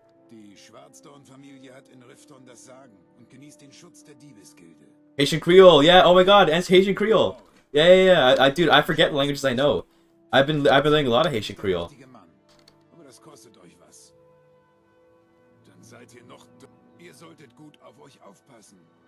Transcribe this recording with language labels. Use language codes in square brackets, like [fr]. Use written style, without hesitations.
[de] Die Schwarzdorn-Familie hat in Rifton das Sagen und genießt den Schutz der Diebesgilde. [en] Haitian Creole, yeah. Oh my God, and Haitian Creole. Yeah. Dude, I forget the languages I know. I've been learning a lot of Haitian Creole. [de] Aber das kostet euch was. Dann seid ihr noch. Ihr solltet gut auf euch aufpassen.